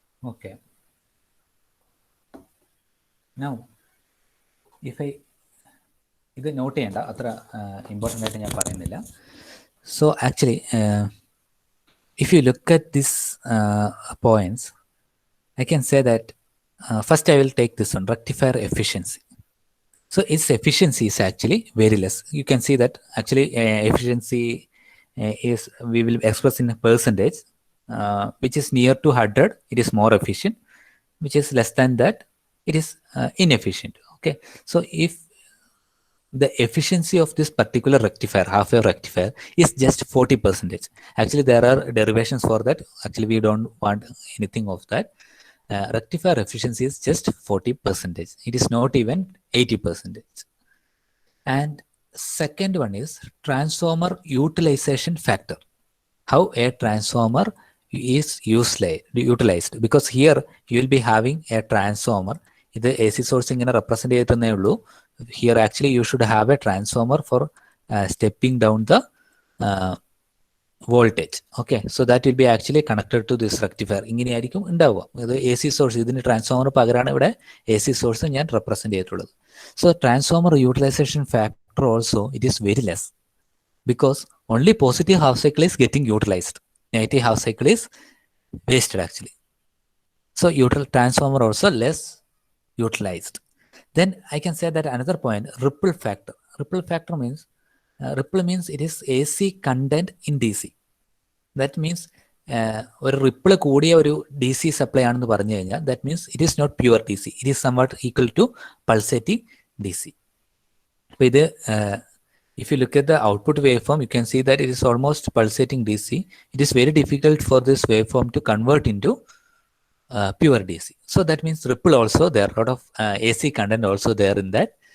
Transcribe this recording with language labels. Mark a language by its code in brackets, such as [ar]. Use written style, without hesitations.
[en] Okay. Now, if I [ml] ഇത് not ചെയ്യേണ്ട, അത്ര ഇമ്പോർട്ടൻ്റ് ആയിട്ട് ഞാൻ പറയുന്നില്ല. [en] So actually if you look at these points, I can say that first I will take this one, rectifier efficiency. So its efficiency is actually very less. You can see that actually efficiency is, we will express in a percentage, which is near to 100, it is more efficient, which is less than that, it is inefficient. Okay, so if the efficiency of this particular rectifier, half-wave rectifier, is just 40%. Actually, there are derivations for that. Actually, we don't want anything of that. Rectifier efficiency is just 40%. It is not even 80%. And second one is transformer utilization factor. How a transformer is utilized. Because here you will be having a transformer. [ml] ഇത് A C source ഇങ്ങനെ represent ചെയ്തേ ഉള്ളൂ. [en] Here actually you should have a transformer for stepping down the voltage. Okay, so that will be actually connected to this rectifier. [ml] ഇങ്ങനെയായിരിക്കും ഉണ്ടാവുക. ഇത് A C source, ഇതിന് transformer പകരമാണ് ഇവിടെ എ സി സോഴ്സ് ഞാൻ റെപ്രസെന്റ് ചെയ്തിട്ടുള്ളത്. [en] So transformer utilization factor also it is very less, because only positive half cycle is getting utilized. Negative half cycle is wasted actually. So transformer also less utilized. Then I can say that another point, ripple factor. Ripple factor means it is AC content in DC. That means [ml] ഒരു ripple കൂടിയ ഒരു D C supply ആണെന്ന് പറഞ്ഞു കഴിഞ്ഞാൽ [en] that means it is not pure DC. It is somewhat equal to pulsating DC. [ml] അപ്പോൾ ഇത് [en] if you look at the output waveform, you can see that it is almost pulsating DC. It is very difficult for this waveform to convert into pure DC. So that means ripple also, there are a lot of AC content also there in that.